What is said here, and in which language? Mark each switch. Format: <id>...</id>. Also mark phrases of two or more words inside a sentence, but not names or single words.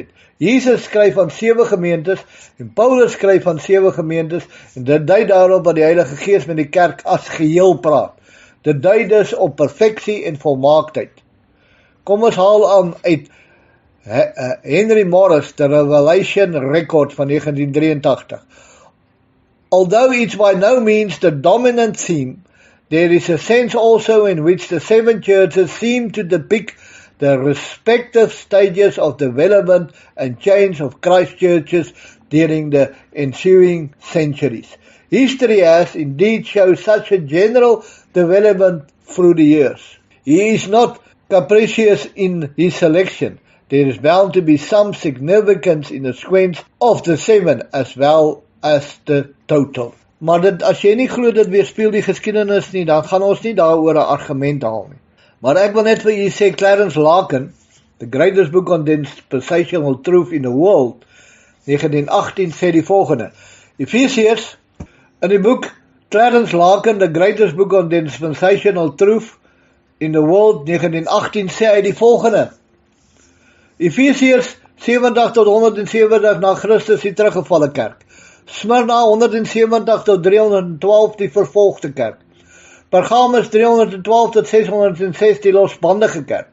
<af>Jesus skryf aan 7 gemeentes en Paulus skryf aan 7 gemeentes en dit dui daarop dat die Heilige Gees met die kerk as geheel praat. Dit dui dus op perfeksie en volmaaktheid. Kom ons haal aan uit Henry Morris, The Revelation Record van 1983.</af> <en>Although it's by no means the dominant theme, there is a sense also in which the 7 churches seem to depict the respective stages of development and change of Christ churches during the ensuing centuries. History has indeed shown such a general development through the years. He is not capricious in his selection. There is bound to be some significance in the sequence of the 7 as well as the total.</en> <af>Maar as jy nie glo dit weerspieël die geskiedenis nie, dan gaan ons nie daaroor 'n argument haal nie. Maar ek wil net vir u sê, Clarence Larkin, The Greatest Book on Dispensational Truth in the World, 1918 sê die volgende. Efesiërs, in die boek Clarence Larkin, The Greatest Book on Dispensational Truth in the World, 1918 sê hy die volgende. Efesiërs 70 tot 170 na Christus die teruggevalle kerk. Smyrna 170 tot 312 die vervolgde kerk. Pergamus 312 tot 606 die losbandige kerk.</af>